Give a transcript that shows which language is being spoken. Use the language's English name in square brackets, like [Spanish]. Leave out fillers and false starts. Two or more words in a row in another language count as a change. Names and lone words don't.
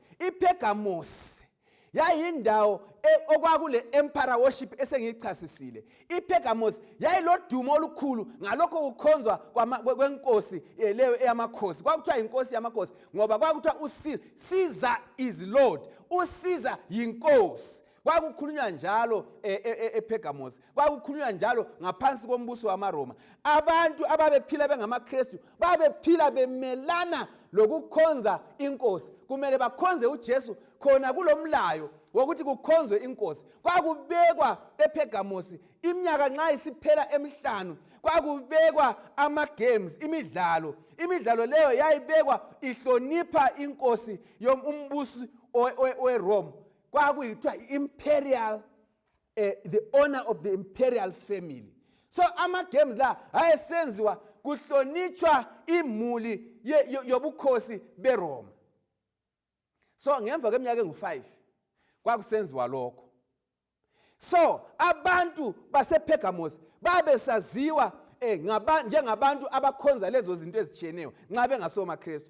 [North Ndebele] iPergamos yayindawo okwakule [English] emperor worship [North Ndebele] esengiyichasisile. iPergamos yayilodumo olukhulu ngalokho kukhonzwa kwenkosi leyo eyamakhosi. Kwakuthiwa inkosi yamakhosi ngoba kwakuthiwa uCaesar [English] is Lord, [North Ndebele] uCaesar yinkosi. Kwakukhulunywa njalo ePergamos, kwakukhulunywa njalo ngaphansi kombuso wamaRoma. Abantu ababephila bengamaKristu babephila bemelana lokukhonza inkosi. Kumele bakhonze uJesu khona kulomlayo wokuthi kukhonzwe inkosi kwakubekwa ePergamos iminyaka nxa isiphela emihlanu kwakubekwa ama-games imidlalo leyo yayibekwa ihlonipha inkosi umbusi weRome kwakuyithiwa [English] imperial the honor of the imperial family. [North Ndebele] So ama-games la ayesenziwa kuhlonitshwa imuli yobukhosi beRoma. So ngemva kweminyaka engu5 kwakusenziwa lokho. So abantu basePergamos babesaziwa njengabantu abakhonza lezo zinto ezitshiyeneyo nxa bengasomaKristu.